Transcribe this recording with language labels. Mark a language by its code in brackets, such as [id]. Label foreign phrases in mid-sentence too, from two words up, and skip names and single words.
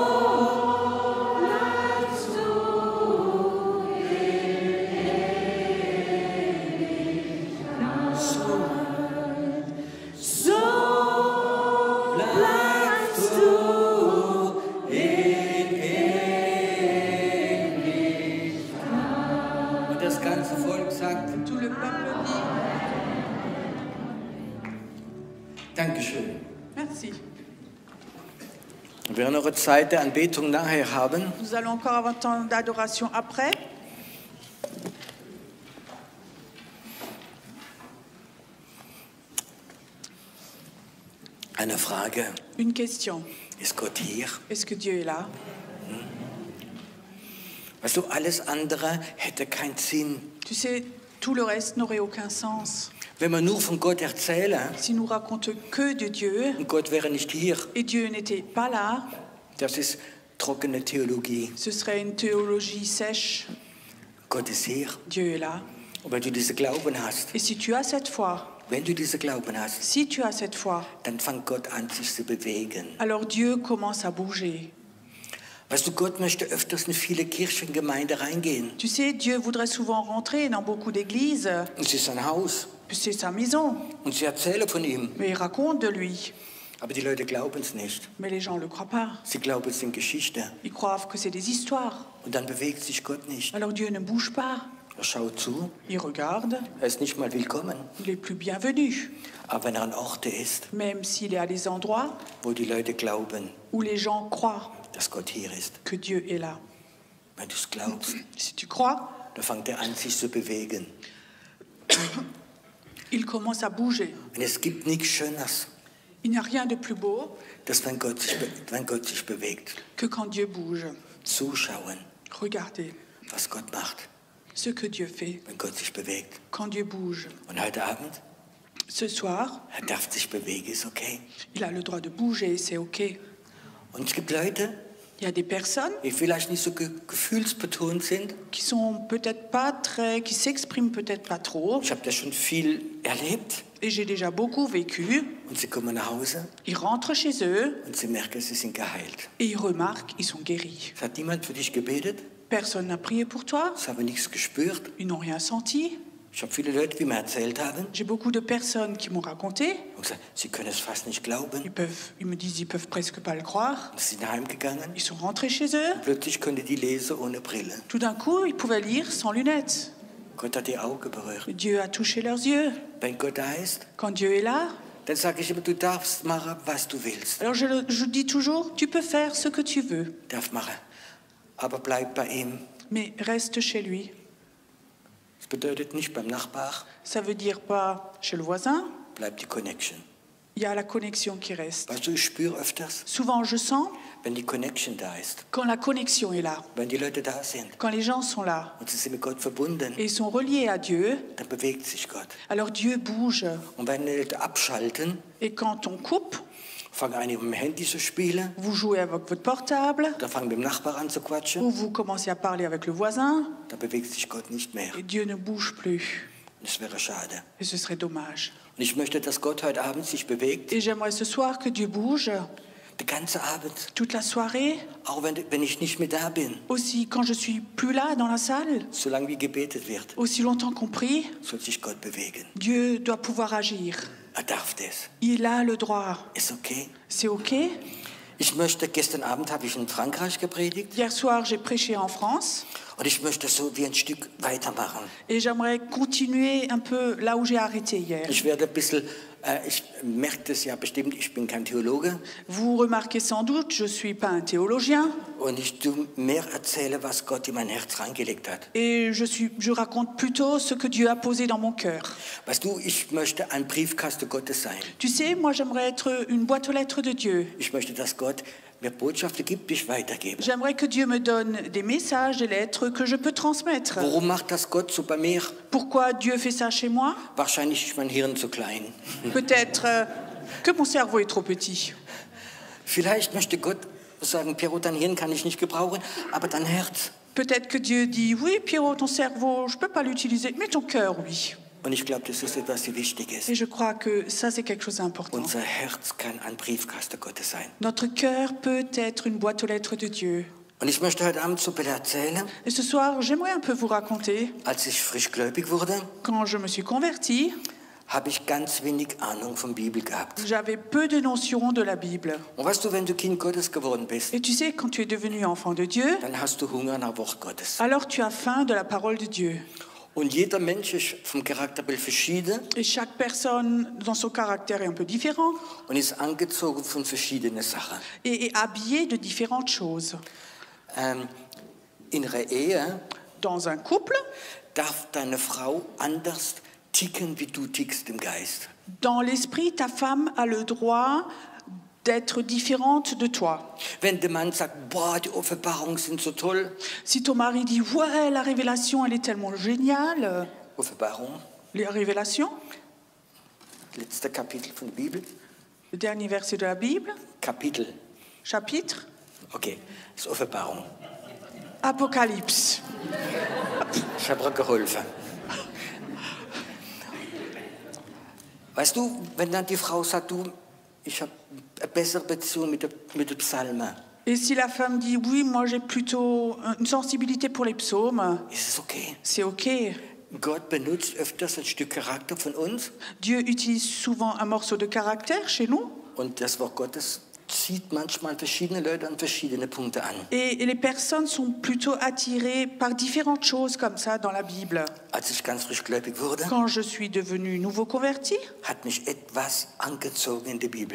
[de] bleibst du in Ewigkeit. So bleibst du in Ewigkeit. Und das ganze Volk sagt, [fr] Tout le peuple dit [de] Dankeschön. [fr] merci. [de] Wir werden noch eine Zeit der Anbetung nachher haben. [fr] Nous allons encore avoir un temps d'adoration après. [de] Eine Frage, [fr] Une question. [de] ist Gott hier? [fr] Est-ce que Dieu est là? [de] Weißt du, alles andere hätte keinen Sinn. [fr] Tu sais, tout le reste n'aurait aucun sens. [de] Wenn wir nur von Gott erzählen [fr] Si nous racontons que de Dieu [de] und Gott wäre nicht hier, [fr] et Dieu n'était pas là, [de] das ist trockene Theologie. [fr] ce serait une théologie sèche. [de] Gott ist hier. [fr] Dieu est là. [de] Und wenn du diesen Glauben hast, [fr] Et si tu as cette foi, [de] wenn du diesen Glauben hast, [fr] si tu as cette foi, [de] dann fängt Gott an, sich zu bewegen. [fr] alors Dieu commence à bouger. [de] Weißt du, Gott möchte öfters in viele Kirchengemeinden reingehen. [fr] Tu sais, Dieu voudrait souvent rentrer dans beaucoup d'églises. [de] Und es ist sein Haus. [fr] C'est sa maison. [de] Und sie erzählen von ihm. [fr] Mais il raconte de lui. [de] Aber die Leute glauben es nicht. [fr] Mais les gens ne le croient pas. [de] Sie glauben, es sind Geschichten. [fr] Ils croient que c'est des histoires. [de] Und dann bewegt sich Gott nicht. [fr] Alors Dieu ne bouge pas. [de] Er schaut zu. [fr] Il regarde. [de] Er ist nicht mal willkommen. [fr] Il est plus bienvenu. [de] Aber wenn er an Orte ist, [fr] Même s'il est à des endroits [de] wo die Leute glauben, [fr] où les gens croient [de] dass Gott hier ist, [fr] que Dieu est là. [de] wenn du es glaubst, [fr] Si tu crois, [de] dann fängt er an, sich zu bewegen. [fr] il commence à bouger. [de] Und es gibt nichts Schöneres, [fr] Il n'y a rien de plus beau [de] dass wenn Gott sich bewegt, [fr] que quand Dieu bouge. [de] zuschauen, [fr] Regardez [de] was Gott macht, [fr] ce que Dieu fait [de] wenn Gott sich bewegt. [fr] quand Dieu bouge. [de] Und heute Abend, [fr] Ce soir, [de] er darf sich bewegen, ist okay. [fr] il a le droit de bouger, c'est OK. [de] Und es gibt Leute, [fr] Il y a des personnes [de] die vielleicht nicht so gefühlsbetont sind. [fr] qui sont peut-être pas très, qui s'expriment peut-être pas trop. [de] Ich habe das schon viel erlebt. [fr] Et j'ai déjà beaucoup vécu. [de] Und sie kommen nach Hause [fr] Ils rentrent chez eux [de] und sie merken, sie sind geheilt. [fr] et ils remarquent, ils sont guéris. [de] Es hat niemand für dich gebetet, [fr] Personne n'a prié pour toi. [de] sie haben nichts gespürt. [fr] Ils n'ont rien senti. [de] Ich habe viele Leute, die mir erzählt haben, [fr] J'ai beaucoup de personnes qui m'ont raconté. [de] und gesagt, sie können es fast nicht glauben. [fr] Ils me disent, ils peuvent presque pas le croire. [de] Und sie sind heimgegangen. [fr] Ils sont rentrés chez eux. [de] Plötzlich konnte die lesen ohne Brille. [fr] Tout d'un coup, ils pouvaient lire sans lunettes. [de] Gott hat die Augen berührt. [fr] Dieu a touché leurs yeux. [de] Wenn Gott da ist, [fr] Quand Dieu est là, [de] dann sage ich immer, du darfst machen, was du willst. [fr] alors je dis toujours, tu peux faire ce que tu veux, [de] Darf machen. Aber bleib bei ihm. [fr] mais reste chez lui. [de] Das bedeutet nicht beim Nachbar [fr] Ça veut dire pas chez le voisin, [de] bleibt die Connection. [fr] il y a la connexion qui reste. [de] Weißt du, ich spüre öfters, [fr] Souvent, je sens, [de] wenn die Connection da ist, [fr] quand la connexion est là, [de] wenn die Leute da sind [fr] quand les gens sont là [de] und sie sind mit Gott verbunden, [fr] et sont reliés à Dieu, [de] dann bewegt sich Gott. [fr] alors Dieu bouge. [de] Und wenn die Leute abschalten, [fr] Et quand on coupe, [de] fangen einige mit dem Handy zu spielen, [fr] vous jouez avec votre portable [de] dann fangen mit dem Nachbar an zu quatschen, [fr] ou vous commencez à parler avec le voisin [de] dann bewegt sich Gott nicht mehr. [fr] et Dieu ne bouge plus. [de] Das wäre schade. [fr] Et ce serait dommage. [de] Und ich möchte, dass Gott heute Abend sich bewegt, [fr] Et j'aimerais ce soir que Dieu bouge [de] den ganzen Abend, [fr] toute la soirée, [de] auch wenn ich nicht mehr da bin. [fr] aussi quand je suis plus là dans la salle, [de] Solange wie gebetet wird, [fr] aussi longtemps qu'on prie, [de] soll sich Gott bewegen. [fr] Dieu doit pouvoir agir. [de] Er darf das. [fr] Il a le droit. [de] Ist okay. [fr] C'est OK. [de] Gestern Abend habe ich in Frankreich gepredigt [fr] Hier soir, j'ai prêché en France [de] und ich möchte so wie ein Stück weitermachen. [fr] et j'aimerais continuer un peu là où j'ai arrêté hier. [de] Ich werde ein bisschen, ich merke das ja bestimmt, ich bin kein Theologe [fr] Vous remarquez sans doute, je ne suis pas un théologien [de] und ich tue mehr erzähle, was Gott in mein Herz reingelegt hat. [fr] et je raconte plutôt ce que Dieu a posé dans mon cœur. [de] Weißt du, ich möchte ein Briefkasten Gottes sein. [fr] Tu sais, moi j'aimerais être une boîte aux lettres de Dieu. [de] Ich möchte, dass Gott mir Botschaften gibt, die ich weitergebe. [fr] J'aimerais que Dieu me donne des messages, des lettres que je peux transmettre. [de] Warum macht das Gott so bei mir? [fr] Pourquoi Dieu fait ça chez moi? [de] Wahrscheinlich ist mein Hirn zu klein. [fr] Peut-être que mon cerveau est trop petit. [de] Vielleicht möchte Gott sagen, Piero, dein Hirn kann ich nicht gebrauchen, aber dein Herz. [fr] Peut-être que Dieu dit, oui, Pierrot, ton cerveau, je ne peux pas l'utiliser, mais ton cœur, oui. [de] Und ich glaube, das ist etwas, was wichtig ist. [fr] Et je crois que ça, c'est quelque chose d'important. [de] Unser Herz kann ein Briefkasten Gottes sein. [fr] Notre cœur peut être une boîte aux lettres de Dieu. [de] Und ich möchte heute Abend so bitte erzählen, [fr] Et ce soir, j'aimerais un peu vous raconter, [de] als ich frisch gläubig wurde, [fr] quand je me suis convertie, [de] habe ich ganz wenig Ahnung von Bibel gehabt. [fr] j'avais peu de notions de la Bible. [de] Und weißt du, wenn du Kind Gottes geworden bist, [fr] Et tu sais, quand tu es devenu enfant de Dieu, [de] dann hast du Hunger nach Wort Gottes. [fr] alors tu as faim de la parole de Dieu. [de] Und jeder Mensch ist vom Charakterbild verschieden [fr] Et chaque personne, dans son caractère, est un peu différent [de] und ist angezogen von verschiedenen Sachen. [fr] et est habillé de différentes choses. [de] In einer Ehe [fr] Dans un couple, [de] darf deine Frau anders ticken, wie du tickst im Geist. [fr] dans l'esprit, ta femme a le droit d'être différente de toi. [de] Wenn der Mann sagt, boah, die Offenbarungen sind so toll. [fr] Si ton mari dit « Ouais, la révélation, elle est tellement géniale [de] Offenbarung, », [fr] les révélations, [de] letzter Kapitel von der Bibel. [fr] le dernier verset de la Bible, [de] Kapitel, [fr] chapitre, [de] okay, das ist Offenbarung. [fr] Apocalypse. [de] Ich habe ihr geholfen. Weißt du, wenn dann die Frau sagt, du, ich habe eine bessere Beziehung mit den Psalmen, [fr] Et si la femme dit « Oui, moi j'ai plutôt une sensibilité pour les psaumes [de] ist es okay. », [fr] c'est OK. [de] Gott benutzt öfters ein Stück Charakter von uns [fr] Dieu utilise souvent un morceau de caractère chez nous. [de] und das Wort Gottes zieht manchmal verschiedene Leute an verschiedene Punkte an. [fr] Et les personnes sont plutôt attirées par différentes choses comme ça dans la Bible. [de] Als ich ganz frisch gläubig wurde, [fr] Quand je suis devenue nouveau converti, [de] hat mich etwas angezogen in der Bibel.